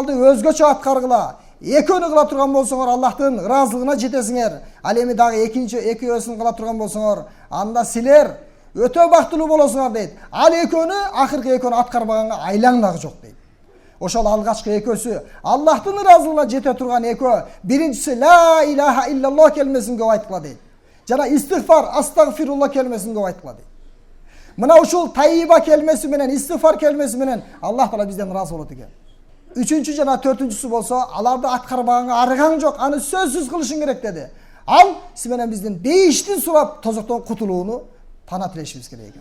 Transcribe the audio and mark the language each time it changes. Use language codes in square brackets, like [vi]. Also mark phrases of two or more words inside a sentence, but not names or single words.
[ky] 4 амалды өзгөчө аткаргыла. экөөнү кыла турган болсоңор Аллахтын ыраазылыгына жетесиңер. Ал эми дагы экөөсүн кыла турган болсоңор, анда силер өтө бактылуу болосуңар дейт. Ал экөөнү акыркы экөөнү аткарбаганга айлаң дагы жок дейт. Ошол алгачкы экөөсү Аллахтын ыраазылыгына жете турган экөө. Биринчиси [ar] لا إله إلا الله [ky] келмесин көп айткыла дейт. Жана истигфар, астагфируллах келмесин көп айткыла дейт. Мына ушул тайиба келмеси менен, истигфар келмеси менен Аллах Таала бизден ыраазы болот экен. Үчүнчү жана төртүнчүсү болсо, аларды аткарбаганга арыгаң жок, аны сөзсүз кылышың керек деди. Ал сиз менен биздин бейиштин сурап тозоктон кутулууну тана тилешибиз керек экен.